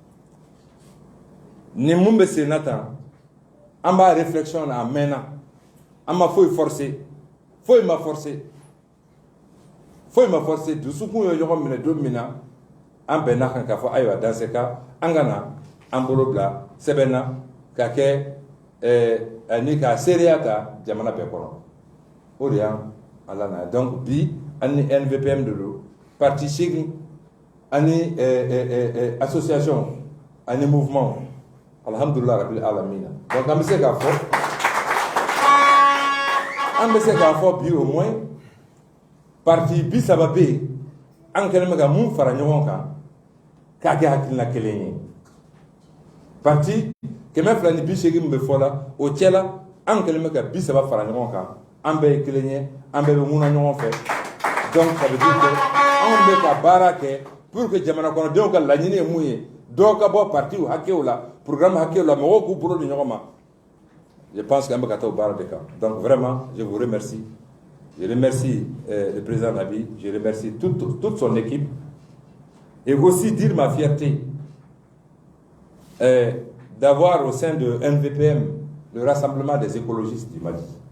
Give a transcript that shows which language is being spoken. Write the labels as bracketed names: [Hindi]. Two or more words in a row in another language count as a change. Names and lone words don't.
[Bambara] ni mun bɛ sen na tan an b'a réflexion na a mɛnna an ma foyi forcer foyi ma forcer dusukun ye ɲɔgɔn minɛ don min na an bɛnna kan k'a fɔ ayiwa [French] dans ce cas [Bambara] an ka na an bolo bila sɛbɛn na ka kɛ ni k'a seereya ta jamana bɛɛ kɔnɔ o de y'an ala na donc bi an ni NVPM de don parti 8 ani association ani mouvement [Arabic] الحمد لله رب العالمين [Bambara] donc an bɛ se k'a fɔ bi [French] au moins [Bambara] parti 30 bɛ yen an kɛlen bɛ ka mun fara ɲɔgɔn kan k'a kɛ hakilina kelen ye parti 280 min bɛ fɔ la o cɛ la an kɛlen bɛ ka 30 fara ɲɔgɔn kan an bɛɛ ye kelen ye an bɛɛ bɛ mun na ɲɔgɔn fɛ [French] donc ça veut dire que [Bambara] anw bɛ ka baara kɛ [French] pour que [Bambara] jamana kɔnɔdenw ka laɲini ye mun ye dɔw ka bɔ partiw hakɛw la programme hakɛw la mɔgɔw k'u bolo di ɲɔgɔn ma [French] je pense qu' [Bambara] an bɛ ka taa o baara de kan [French] donc vraiment je vous remercie. Je remercie le président Nabi, je remercie toute son équipe et aussi dire ma fierté d'avoir au sein de NVPM le rassemblement des écologistes du Mali.